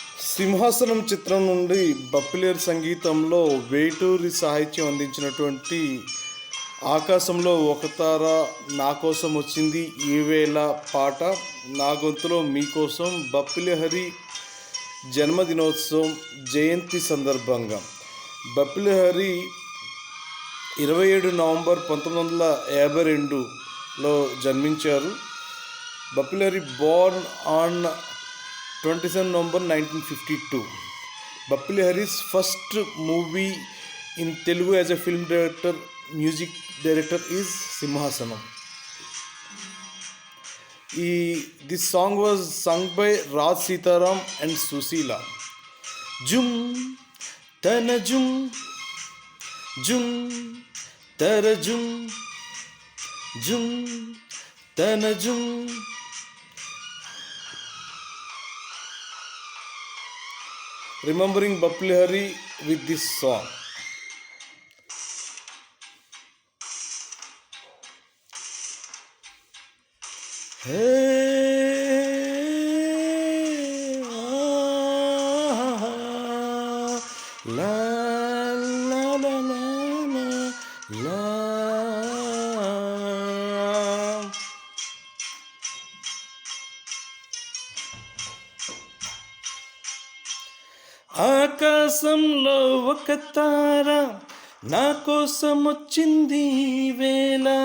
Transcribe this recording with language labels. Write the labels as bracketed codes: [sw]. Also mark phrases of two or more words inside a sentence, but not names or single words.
[te] సింహాసనం చిత్రం నుండి బప్పిలేరు సంగీతంలో వేటూరి సాహిత్యం అందించినటువంటి ఆకాశంలో ఒక తార నా కోసం వచ్చింది ఈవేళ పాట నా గొంతులో మీకోసం బప్పిలహరి జన్మదినోత్సవం జయంతి సందర్భంగా. బప్పిలహరి 27 నవంబర్ 1952లో జన్మించారు. [en] బప్పిలహరి born on 27 November 1952. Bapilahari's first movie in Telugu as a film director, music director is Simhasanam. This song was sung by Raj Sitaram and Susila. Jum tana jum jum tara jum jum tana jum. Remembering Bapilahari with this song. Hey, la la la la la la. [te] ఆకాశంలో ఒక తార నా కోసం వచ్చింది వేళ.